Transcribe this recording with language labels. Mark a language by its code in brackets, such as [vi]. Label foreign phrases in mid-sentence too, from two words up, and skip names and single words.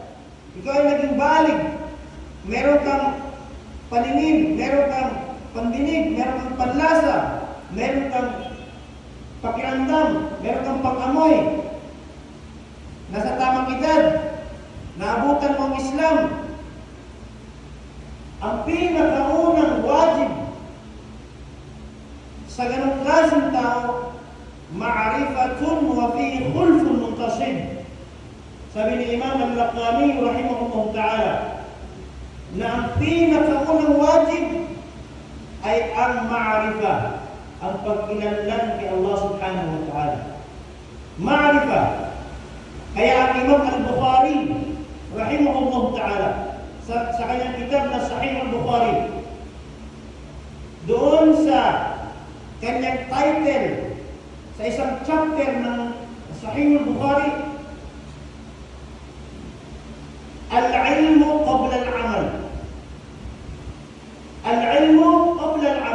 [tl] ikaw ay naging balig, meron kang paningin, meron kang pandinig, meron kang panlasa, meron kang pakiramdam, meron kang pang-amoy, nasa tamang edad, naabutan mo ang Islam, ang pinakaunang wajib sa ganong klaseng tao, [ar] معرفة وفي خلف منتسب. [tl] Sabi ni Imam Al-Laqami [ar] رحمه الله تعالى [tl] na ang pinakaunang wajib ay ang ma'rifah, ang pagkilanlan kay [ar] الله سبحانه وتعالى. [tl] Ma'rifah. Kaya ang Imam Al-Bukhari [ar] رحمه الله تعالى [tl] sa kanyang kitab na Sahih Al-Bukhari, doon sa kanyang title sa isang chapter ng Sahih Al-Bukhari, [ar] العلم قبل العمل. العلم قبل